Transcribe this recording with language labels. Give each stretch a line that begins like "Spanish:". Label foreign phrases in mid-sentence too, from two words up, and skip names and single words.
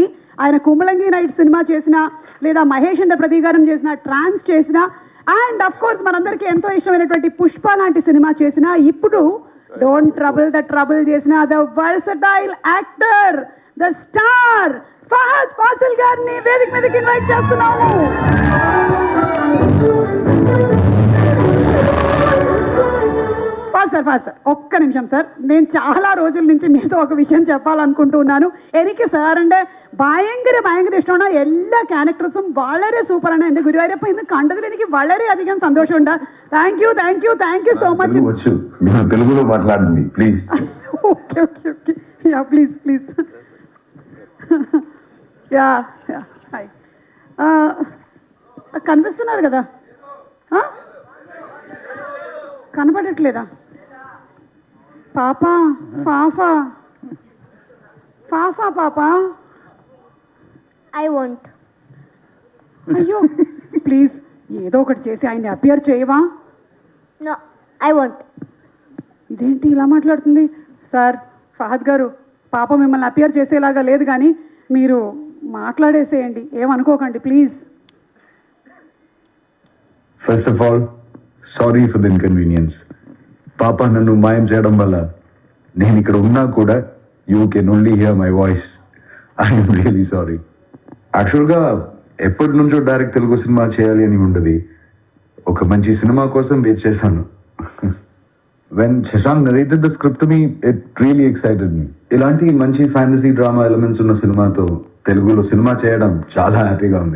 Telugu: ఆయన కుమలంగి నైట్ సినిమా చేసినా, లేదా మహేష్ అండ్ ప్రతీకారం చేసిన, ట్రాన్స్ చేసిన,
English: and of course
Telugu: మనందరికీ ఎంతో ఇష్టమైనటువంటి పుష్ప లాంటి సినిమా చేసిన, ఇప్పుడు డోంట్ ట్రబుల్ ద ట్రబుల్ చేసిన
English: the versatile actor, the star
Telugu: ఫహద్ ఫాసిల్ గారిని వేదిక మీదకి ఇన్వైట్ చేస్తున్నాము. ఫాస్ట్ సార్, ఒక్క నిమిషం సార్. నేను చాలా రోజుల నుంచి మీతో ఒక విషయం చెప్పాలనుకుంటున్నాను.
Malayalam: എനിക്ക് സാറിൻ്റെ ഭയങ്കര ഇഷ്ടമാണ്. എല്ലാ ക്യാരക്ടേഴ്സും വളരെ സൂപ്പറാണ്. എൻ്റെ ഗുരുവായൂരപ്പ ഇന്ന് കണ്ടതിൽ എനിക്ക് വളരെയധികം സന്തോഷമുണ്ട്.
English: thank you so much.
Telugu: తెలుగులో మాట్లాడండి ప్లీజ్.
English: okay ya please ya hi.
Telugu: కనిపిస్తున్నారు కదా? కనపడట్లేదా? పాపా పాపా
English: I won't.
Telugu: అయ్యో ప్లీజ్ ఏదో ఒకటి చేసి ఆయన్ని అపియర్ చేయవా?
English: No, I won't.
Telugu: ఇదేంటి ఇలా మాట్లాడుతుంది? సార్ ఫహద్ గారు, పాప మిమ్మల్ని అపియర్ చేసేలాగా లేదు, కానీ మీరు మాట్లాడేసేయండి, ఏమనుకోకండి ప్లీజ్.
English: first of all sorry for the inconvenience.
Telugu: పాప నన్ను మాయం చేయడం వల్ల నేను ఇక్కడ ఉన్నా కూడా
English: you can only hear my voice. I'm really sorry.
Telugu: యాక్చువల్గా ఎప్పటి నుంచో డైరెక్ట్ తెలుగు సినిమా చేయాలి అని ఉండదు. ఒక మంచి సినిమా కోసం వెయిట్ చేశాను.
English: when Shashank narrated the script me, it really excited me.
Telugu: ఇలాంటి మంచి
English: fantasy drama elements
Telugu: ఉన్న సినిమాతో తెలుగులో సినిమా చేయడం చాలా హ్యాపీగా ఉంది.